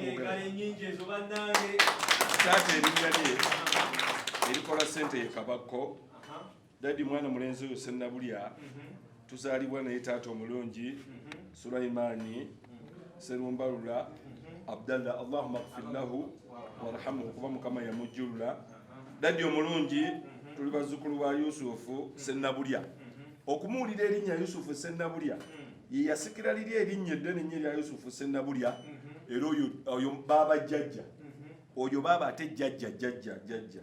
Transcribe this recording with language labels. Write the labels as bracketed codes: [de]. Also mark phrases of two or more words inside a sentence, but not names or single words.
[lg] bwogala. ennyingi ezo bannange Taata erinnya lye erikola ssente ye Kabakko. Dadi mwana mulenzi oyo Sennabulya tuzaalibwa naye taata omulungi Sulaimaani Serumbalula Abdallah [ar] اللهم اغفر له وارحمه [lg] kuba Mukama yamujjulula. Dadi omulungi tuli bazzukulu ba Yusufu Sennabulya. Okumuwulira erinnya Yusufu Sennabulya ye yasikira liri erinnya eddene nnyo erya Yusufu Sennabulya era oyo baaba jjajja. Oyo baaba ate jjajja.